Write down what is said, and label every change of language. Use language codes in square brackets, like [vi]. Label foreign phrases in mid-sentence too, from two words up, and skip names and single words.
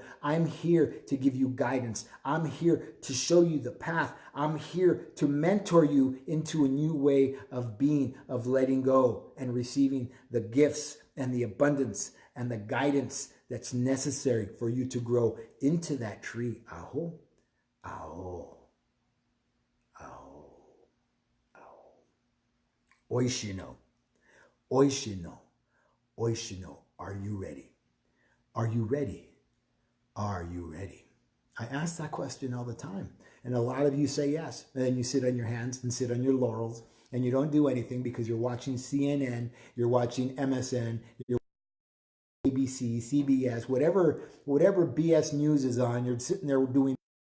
[en] I'm here to give you guidance. I'm here to show you the path. I'm here to mentor you into a new way of being, of letting go and receiving the gifts and the abundance and the guidance that's necessary for you to grow into that tree. Aho, aho, aho, aho. Oishino, oishino. Oishino, are you ready? Are you ready? Are you ready? I ask that question all the time. And a lot of you say yes. And then you sit on your hands and sit on your laurels and you don't do anything because you're watching CNN, you're watching MSN, you're watching ABC, CBS, whatever BS news is on, you're sitting there doing.